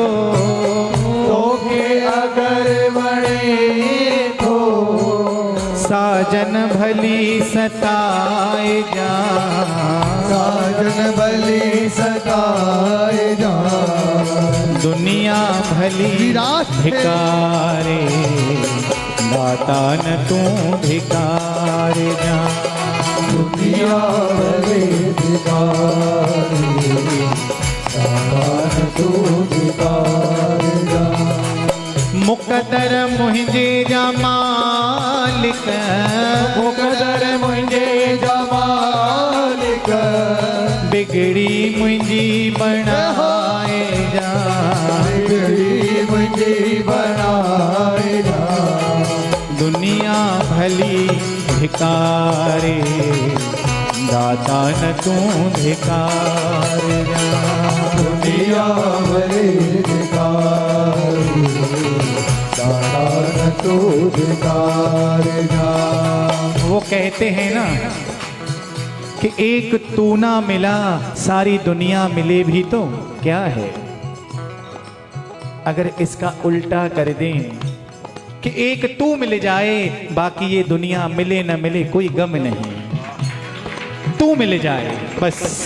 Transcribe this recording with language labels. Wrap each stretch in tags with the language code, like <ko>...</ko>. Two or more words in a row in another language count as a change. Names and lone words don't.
<sd>तोखे अगर वणे थो। साजन भली सताए जा, साजन भली सताए जा। दुनिया भली भिकारे, दाता न तू भिकार जा। दुनिया भली भिखारी, दाता न तू भिकार जा। मुकदर मुंहिंजे जा मालिक, मुकदर मुंहिंजे जा मालिक। बिगड़ी मुंहिंजी बणाए जा, बिगड़ी मुंहिंजी बणाए जा। दुनिया भली भिकारे, दाता न तू भिकार जा। दुनिया भली भिखारी, दाता न तू भिकार जा।</sd> <hi>वो कहते हैं ना कि एक तू ना मिला सारी दुनिया मिले भी तो क्या है। अगर इसका उल्टा कर दें कि एक तू मिल जाए, बाकी ये दुनिया मिले न मिले कोई गम नहीं, तू मिल जाए बस।</hi>